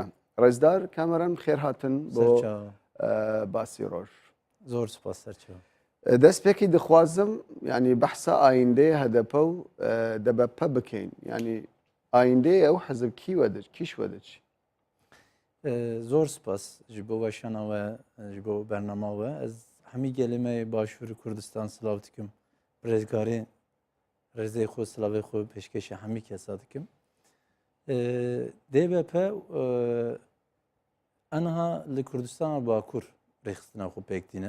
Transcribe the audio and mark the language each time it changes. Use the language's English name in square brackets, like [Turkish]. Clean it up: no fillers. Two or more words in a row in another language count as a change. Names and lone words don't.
[Central Kurdish] ڕێزدار کامەران خێر هاتن بۆ باسی ڕۆژ. زۆر سوپاس سەرچاو. [Kurdish] دەست پێکی دەخوازم ینی بەحسە ئایندەیە هەدەپە و دەبەپە بکەین، ینی ئایندەیە ئەو حەزب کیشوە دەچی. زۆر سپاس ji bo weşanawe ji bo bernama we ez hemî gelê me Başûrê Kurdistan silav dikim rêzgarê rêzê xwe silavê xwe pêşkêşê hemî kesa dikim. DBP enha li Kurdistana Bakur rêxistina xwe pêk dîne.